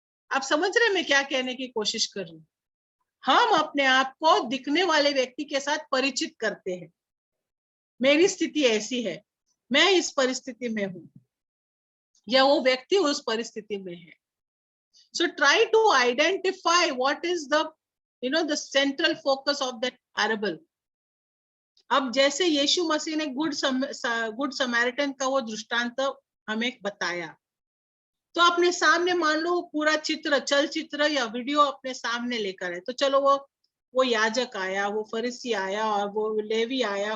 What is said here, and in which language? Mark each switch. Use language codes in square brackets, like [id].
[hi] आप समझ रहे हैं मैं क्या कहने की कोशिश कर रही हूँ? हम अपने आप को दिखने वाले व्यक्ति के साथ परिचित करते हैं। मेरी स्थिति ऐसी है, मैं इस परिस्थिति में हूं, या वो व्यक्ति उस परिस्थिति में है। [en] So try to identify what is the central focus of that parable. [hi] अब जैसे यीशु मसीह ने गुड समैरिटन का वो दृष्टांत हमें बताया, तो अपने सामने मान लो पूरा चित्र, चलचित्र या वीडियो अपने सामने लेकर है, तो चलो वो याजक आया, वो फरीसी आया और वो लेवी आया।